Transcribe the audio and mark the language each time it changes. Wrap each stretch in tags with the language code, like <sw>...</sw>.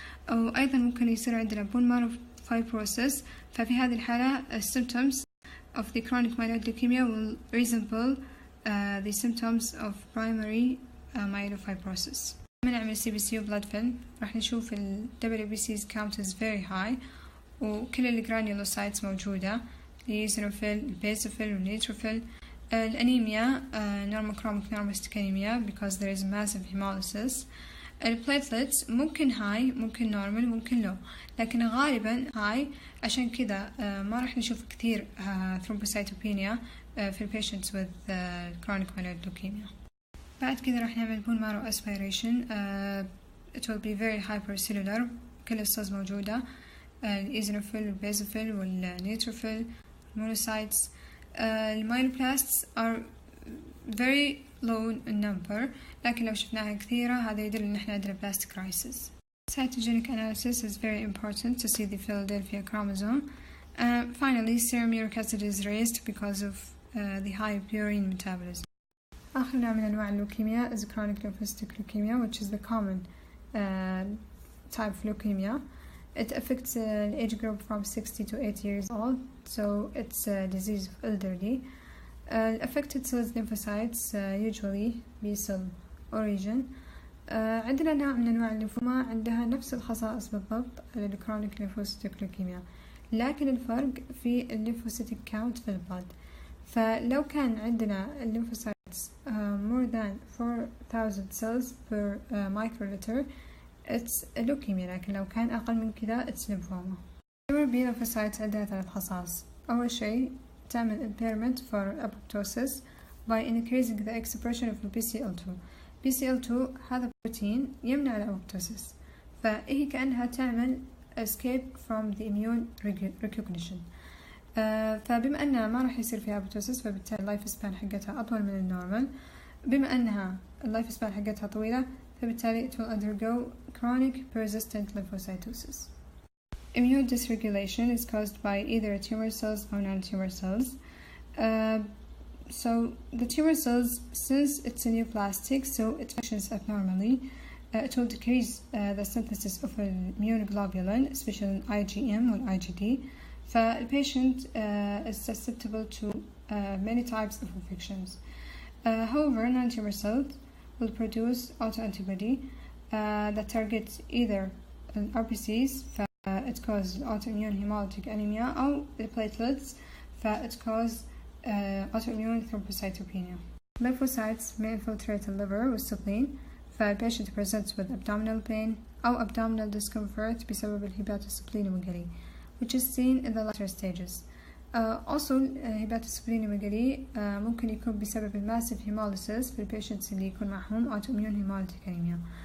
<ar>وأيضا ممكن يصير عندنا</ar> <en>bone marrow fibrosis،</en> <ar>ففي هذه الحالة</ar> <en>symptoms of the chronic myeloid leukemia will resemble the symptoms of primary myelofibrosis.</en> <ar>لما نعمل CBC و blood film راح نشوف ال</ar> <en>WBC's count is very high</en> <ar>وكل الجرانيولوسايتس موجودة، الإيزينوفيل، البيزوفيل والنيتروفيل.</ar> <en>الأنيميا normochromic normostic anemia because there is massive hemolysis.</en> <ar>البليتلتس ممكن هاي ممكن نورمال ممكن لو، لكن غالبا هاي، عشان كذا ما راح نشوف كثير ثرومبوسايتوبينيا في البيشنتس with chronic myeloid leukemia. بعد كذا راح نعمل bone marrow aspiration.</ar> <en>It will be very hypercellular،</en> <ar>كل السيلز موجودة، الإيزينوفيل والبيزوفيل والنيتروفيل monocytes. المايلوبلاستس</ar> <en>are very low in number،</en> <ar>لكن لو شفناها كثيرة هذا يدل إن إحنا عندنا</ar> <en>plastic crisis. Cytogenic analysis is very important to see the Philadelphia chromosome. Finally, serum uric acid is raised because of the high purine metabolism.</en> <ar>آخر نوع من أنواع اللوكيميا</ar> <en>is chronic lymphocytic leukemia, which is the common type of leukemia. It affects an age group from 60 to 80 years old, so it's a disease of elderly. Affected cells lymphocytes usually B cell origin.</en> <ar>عندنا نوع من أنواع الليمفوما عندها نفس الخصائص بالضبط للكرونيك lymphocytic leukemia، لكن الفرق في الليمفوسيتيك كاونت في البلد. فلو كان عندنا الليمفوسايتس</ar> <en>more than 4000 cells per microliter it's leukemia،</en> <ar>لكن لو كان أقل من كذا</ar> <en>it's lymphoma.</en> <ar>B lymphocytes عندها ثلاث خصائص. أول شيء تعمل</ar> <en>impairment for apoptosis by increasing the expression of BCL2.</en> <ar>BCL2 هذا بروتين يمنع الأبوبتوسيس، فهي كأنها تعمل</ar> <en>escape from the immune recognition.</en> <ar>فبما أنها ما راح يصير فيها أبوبتوسيس فبالتالي اللايف سبان حقتها أطول من النورمال. بما أنها اللايف سبان حقتها طويلة فبالتالي</ar> <en>it will undergo chronic persistent lymphocytosis. Immune dysregulation is caused by either tumor cells or non-tumor cells. So the tumor cells, since it's a neoplastic, so it functions abnormally. It will decrease the synthesis of immunoglobulin, especially IgM or IgD. The patient is susceptible to many types of infections. However, non-tumor cells will produce autoantibody that targets either RBCs, it causes autoimmune hemolytic anemia, or the platelets, it causes autoimmune thrombocytopenia. Lymphocytes may infiltrate the liver with spleen. The patient presents with abdominal pain or abdominal discomfort</en> <ar>بسبب الهباتوسبلينوميجالي,</ar> <en>which is seen in the later stages.</en> <ar>also hepatosplenomegaly ممكن يكون بسبب الماسيف hemolysis في البيشنتس اللي يكون معهم</ar> <en>autoimmune hemolytic anemia.</en>